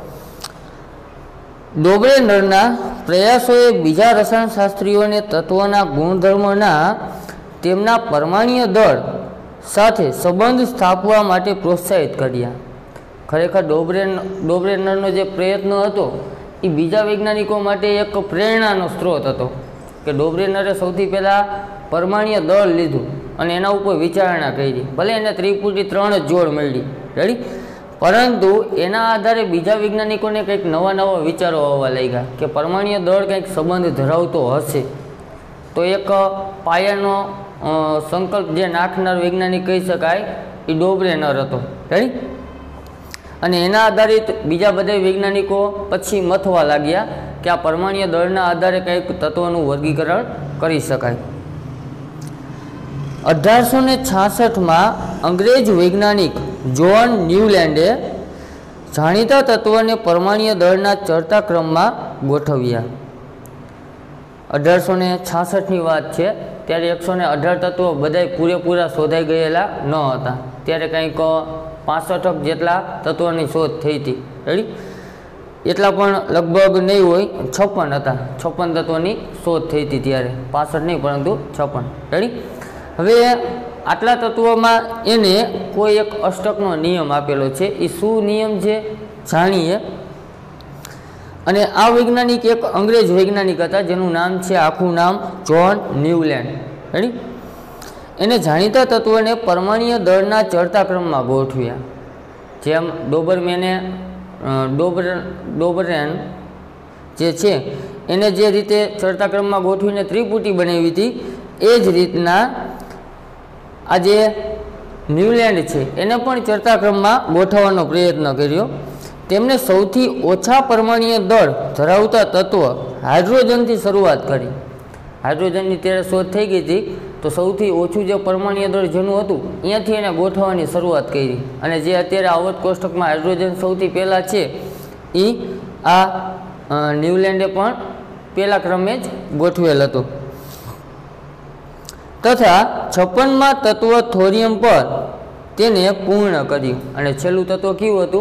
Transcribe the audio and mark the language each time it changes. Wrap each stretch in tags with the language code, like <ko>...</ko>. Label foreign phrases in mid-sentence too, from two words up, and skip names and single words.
<gu>ડોબરેનરના પ્રયાસોએ બીજા રસાયણશાસ્ત્રીઓને તત્વોના ગુણધર્મોના તેમના પરમાણ્વીય દળ સાથે સંબંધ સ્થાપવા માટે પ્રોત્સાહિત કર્યા। ખરેખર ડોબરેનરનો જે પ્રયત્ન હતો એ બીજા વૈજ્ઞાનિકો માટે એક પ્રેરણાનો સ્ત્રોત હતો કે ડોબરેનરે સૌથી પહેલા પરમાણ્વીય દળ લીધું અને એના ઉપર વિચારણા કરી। ભલે એને ત્રિપુટી ત્રણ જ જોડ મળી। રેડી। પરંતુ એના આધારે બીજા વૈજ્ઞાનિકોને કંઈક નવા નવા વિચારો આવવા લાગ્યા કે પરમાણ્વીય દળ કંઈક સંબંધ ધરાવતો હશે। તો એક પાયાનો સંકલ્પ જે નાખનાર વૈજ્ઞાનિક કહી શકાય એ ડોબરેનર હતો। रेडी। અને એના આધારિત બીજા બધા વૈજ્ઞાનિકો પછી મથવા લાગ્યા કે આ પરમાણ્વીય દળના આધારે કંઈક તત્વોનું વર્ગીકરણ કરી શકાય। 1866 મેં અંગ્રેજ વૈજ્ઞાનિક જૉન ન્યૂલૅન્ડે જાણીતા તત્વોને પરમાણ્વીય દળના ચડતા ક્રમ મેં ગોઠવ્યા। 1866 ની વાત છે, ત્યારે 118 તત્વો બધાય પૂરેપૂરા શોધાઈ ગયેલા ન હતા। ત્યારે કંઈક 65 જેટલા તત્વોની શોધ થઈ હતી। રેડી। એટલા પણ લગભગ નહીં હોય, 56 હતા। 56 તત્વોની શોધ થઈ હતી ત્યારે, 65 નહીં પરંતુ 56। રેડી। હવે આટલા તત્વોમાં એને કોઈ એક અષ્ટકનો નિયમ આપેલો છે। એ શું નિયમ છે જાણીએ। અને આ વૈજ્ઞાનિક એક અંગ્રેજ વૈજ્ઞાનિક હતા જેનું નામ છે, આખું નામ જૉન ન્યૂલૅન્ડ। रेडी। એને જાણીતા તત્વોને પરમાણ્વીય દળના ચડતા ક્રમમાં ગોઠવ્યા। જેમ ડોબરેન જે છે એને જે રીતે ચડતા ક્રમમાં ગોઠવીને ત્રિપુટી બનાવી હતી એ જ રીતના આજ ન્યૂલૅન્ડ હૈ એને પણ ચડતા ક્રમ મેં ગોઠવવાનો પ્રયત્ન કર્યો। તેમણે સૌથી ઓછા પરમાણ્વીય દળ ધરાવતા તત્વ હાઇડ્રોજન થી શરૂઆત કરી। હાઇડ્રોજન કી ત્યારે શોધ થઈ ગઈ થી તો સૌથી ઓછું જે પરમાણ્વીય દળ જેનું હતું અહીંયાથી એને ગોઠવવાની શરૂઆત કરી, અને જે અત્યારે આવત કોષ્ટકમાં હાઇડ્રોજન સૌથી પહેલાં છે એ આ ન્યુલેન્ડે પણ પહેલા ક્રમે જ ગોઠવેલ હતો. તથા 56મા તત્વ થોરિયમ પર તેને પૂર્ણ કર્યું, અને છેલ્લું તત્વ કયું હતું?</gu>